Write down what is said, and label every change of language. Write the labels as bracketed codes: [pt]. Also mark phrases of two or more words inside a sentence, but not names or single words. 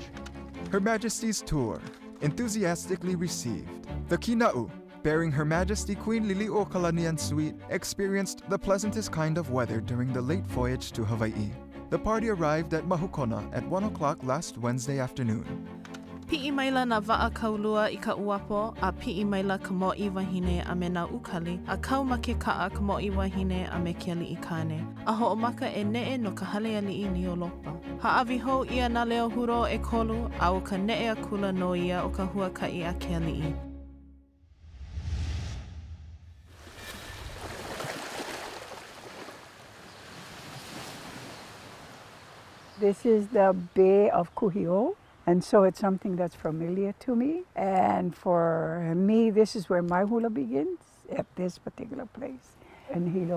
[en] Her Majesty's tour, enthusiastically received. The Kina'u, bearing Her Majesty Queen Liliʻuokalani and suite, experienced the pleasantest kind of weather during the late voyage to Hawaii. The party arrived at Mahukona at 1 o'clock last Wednesday afternoon. [haw] Pi'i maila na va'a kaulua I ka uapo, a pi'i maila ka mo'i wahine a me na ukali, a kau ma ke ka'a ka mo'i wahine a me ke ali'ikane. A ho'omaka e ne'e no ka hale ali'i ni olopa. Ha'awi hou ia na leo huro e kolu, a o ka ne'e a kula no ia o ka huaka'i a ke ali'i. [en] This is the Bay of Kuhio, and so it's something that's familiar to me. And for me, this is where my hula begins, at this particular place in Hilo.